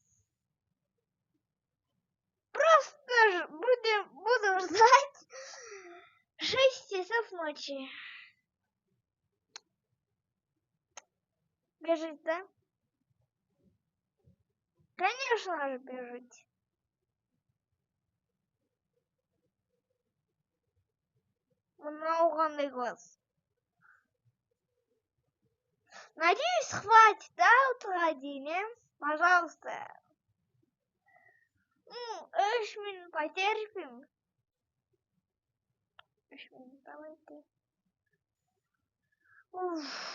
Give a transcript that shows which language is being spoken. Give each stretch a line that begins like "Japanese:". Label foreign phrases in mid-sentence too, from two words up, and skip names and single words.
Russian: Просто буду ждать 6 часов ночи. Бежить, да? Конечно же бежить.
Kazakh: Мынау қандай класс.
Russian: Надеюсь, хватит, да, утра, пожалуйста. 3 минут потерпим. 3 минут, давайте. Уф.